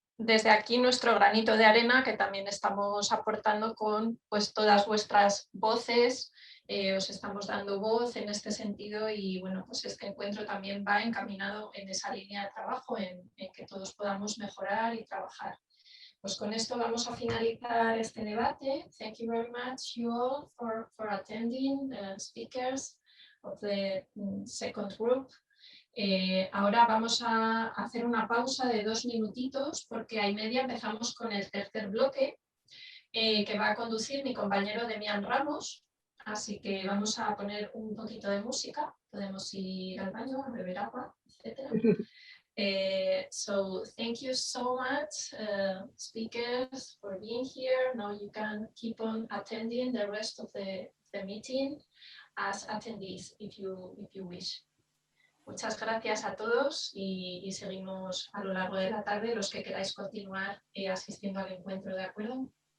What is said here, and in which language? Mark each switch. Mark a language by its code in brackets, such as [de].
[es] Desde aquí nuestro granito de arena, que también estamos aportando con pues, todas vuestras voces, os estamos dando voz en este sentido y bueno, pues este encuentro también va encaminado en esa línea de trabajo, en que todos podamos mejorar y trabajar. Pues con esto vamos a finalizar este debate. [en] Thank you very much you all for attending, the speakers of the second group. [es] Ahora vamos a hacer una pausa de 2 minutitos porque a y media empezamos con el tercer bloque que va a conducir mi compañero Demián Ramos. Así que vamos a poner un poquito de música. Podemos ir al baño, a beber agua, etc. [en] So thank you so much, speakers, for being here. Now you can keep on attending the rest of the meeting as attendees if you wish. [es] Muchas gracias a todos y seguimos a lo largo de la tarde los que queráis continuar asistiendo al encuentro, ¿de acuerdo?